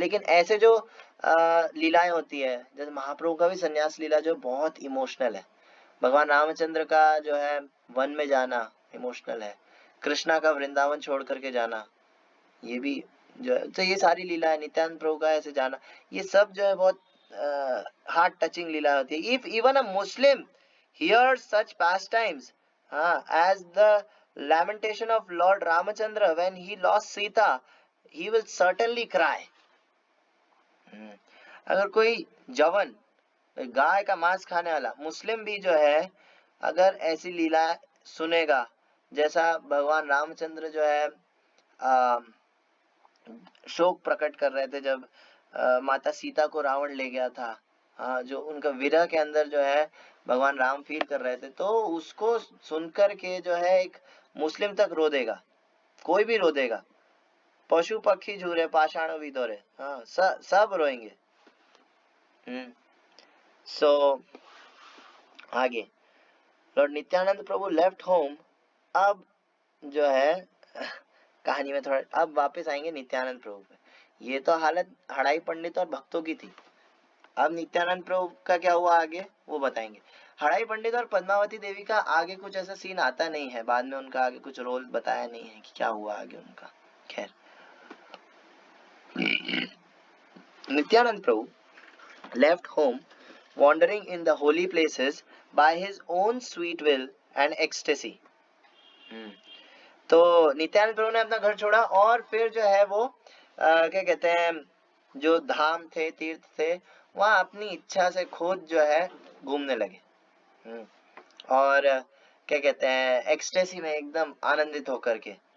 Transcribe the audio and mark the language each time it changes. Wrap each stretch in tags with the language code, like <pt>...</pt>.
<hi>लेकिन ऐसे जो लीलाएं होती है, जैसे महाप्रभु का भी संन्यास लीला जो बहुत इमोशनल है, भगवान रामचंद्र का जो है वन में जाना इमोशनल है, कृष्णा का वृंदावन छोड़ करके जाना, ये भी जो है, तो ये सारी लीला है, नित्यानंद प्रभु का ऐसे जाना, ये सब जो है बहुत हार्ट टचिंग लीला होती है।</hi> <en>If even a Muslim hears such pastimes, as the lamentation of Lord Ramachandra when he lost Sita, he will certainly cry.</en> <hi>अगर कोई जवन, गाय का मांस खाने वाला मुस्लिम भी जो है अगर ऐसी लीला सुनेगा, जैसा भगवान रामचंद्र जो है शोक प्रकट कर रहे थे जब माता सीता को रावण ले गया था, जो उनका विरह के अंदर जो है भगवान राम फील कर रहे थे, तो उसको सुनकर के जो है एक मुस्लिम तक रो देगा, कोई भी रो देगा, पशु पक्षी झूरे पाषाण विदोरे, हाँ सब रोएंगे। सो आगे लॉर्ड नित्यानंद प्रभु</hi> <en>Left home.</en> <hi>अब जो है कहानी में थोड़ा अब वापस आएंगे नित्यानंद प्रभु पे। ये तो हालत हड़ाई पंडित और भक्तों की थी, अब नित्यानंद प्रभु का क्या हुआ आगे वो बताएंगे। हड़ाई पंडित और पद्मावती देवी का आगे कुछ ऐसा सीन आता नहीं है, बाद में उनका आगे कुछ रोल बताया नहीं है कि क्या हुआ आगे उनका।</hi> <en>खैर Nityananda Prabhu left home wandering in the holy places by his own sweet will and ecstasy।</en> <hi>तो नित्यानंद प्रभु ने अपना घर छोड़ा और फिर जो है वो क्या कहते हैं, जो धाम थे तीर्थ थे वहां अपनी इच्छा से खुद जो है घूमने लगे, और क्या कहते हैं एक्सटेसी में एकदम आनंदित होकर के।</hi>